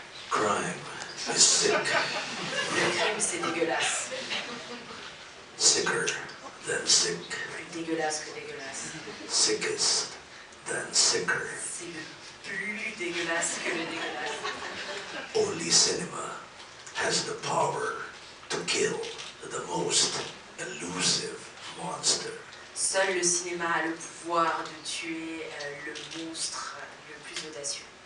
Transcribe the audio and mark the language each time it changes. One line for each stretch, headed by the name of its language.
English: Crime is sick.
French: Le crime, c'est dégueulasse.
English: Sicker than sick.
French: Plus dégueulasse que dégueulasse.
English: Sickest than sicker.
French: C'est le plus dégueulasse que le dégueulasse.
English: Only cinema has the power to kill the most elusive monster.
French: Seul le cinéma a le pouvoir de tuer le monstre le plus audacieux.